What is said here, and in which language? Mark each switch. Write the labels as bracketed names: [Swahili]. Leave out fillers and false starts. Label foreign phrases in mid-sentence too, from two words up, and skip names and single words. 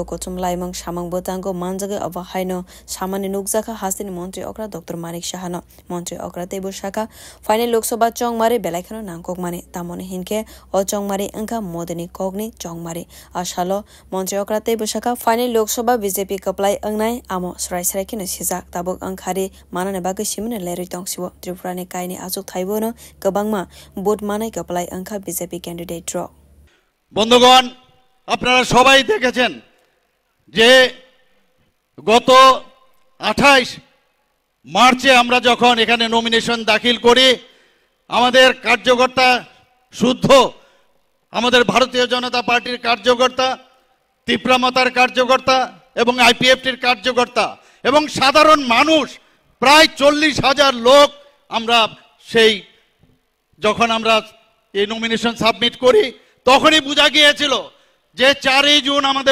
[Kok Borok] कोचुम लाइमंग सामंग बोतांगो मानजगे अबहायनो सामान्य नुकजाखा हास्तिनि मंत्री अक्रा डॉक्टर मानिक शाहनो मंत्री अक्रा तैबो शाखा फाइनल लोकसभा चौंग मारि बेलायखानो नांगक माने तामने हिनके अ चौंग मारि अंका मोदनी कोगनी चौंग मारि आशालो मंत्री अक्रा तैबो शाखा फाइनल लोकसभा बीजेपी कपलाय अंगनाय आमो सराय सरायखिनो सिजाक ताबक अंखारि मानने बागै सिमने लेरि तंसिबो त्रिपुरानि कायनि आजुक थाइबोनो गोबांमा भोट मानाय कपलाय अंखा बीजेपी कैंडिडेट ड्र [Bangla] বন্ধুগণ আপনারা সবাই দেখেছেন যে গত 28 মার্চে আমরা যখন এখানে নমিনেশন দাখিল করি আমাদের কার্যকর্তা শুদ্ধ আমাদের ভারতীয় জনতা পার্টির কার্যকর্তা তীব্রমতার কার্যকর্তা এবং আইপিএফটির কার্যকর্তা এবং সাধারণ মানুষ প্রায় 40,000 লোক আমরা সেই যখন আমরা এই [English] nomination submit [Bangla] করি তখনই বোঝা গিয়েছিল যে 4 জুন আমাদের